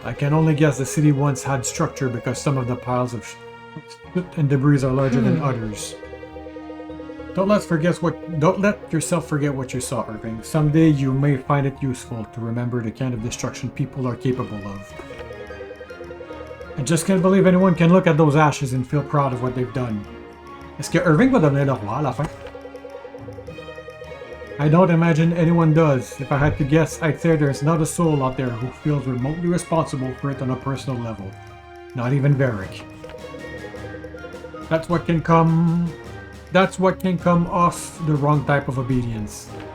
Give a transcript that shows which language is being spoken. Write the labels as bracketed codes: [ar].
[en] I can only guess the city once had structure because some of the piles of soot and debris are larger than others. Don't let yourself forget what you saw, Irving. Someday you may find it useful to remember the kind of destruction people are capable of. I just can't believe anyone can look at those ashes and feel proud of what they've done. [fr] Est-ce que Irving va devenir le roi à la fin? [en] I don't imagine anyone does. If I had to guess, I'd say there's not a soul out there who feels remotely responsible for it on a personal level. Not even Varric. That's what can come off the wrong type of obedience.